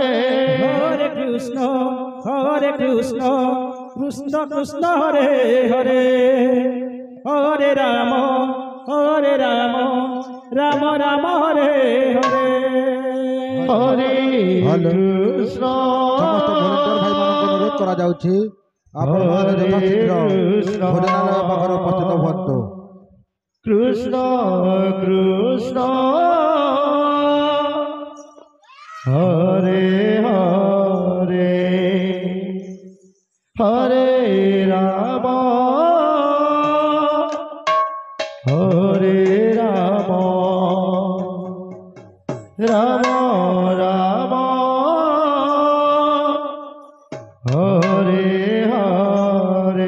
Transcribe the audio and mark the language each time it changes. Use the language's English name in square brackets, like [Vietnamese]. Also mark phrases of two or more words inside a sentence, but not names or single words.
[Sanskrit] हरे कृष्ण कृष्ण कृष्ण हरे हरे हरे राम राम राम हरे हरे हरे कृष्ण [Odia] ସମସ୍ତ ଭଲେଣ୍ଟିୟର ଭାଇମାନଙ୍କୁ ଅନୁରୋଧ କରାଯାଉଛି ଆପଣମାନେ ଯଥାଶୀଘ୍ର ଭୋଜନାଳୟ ପାଖରେ ଉପସ୍ଥିତ ହୁଅନ୍ତୁ। [Sanskrit] कृष्ण कृष्ण हरे हरे हरे राम राम রাম রাম হরে হরে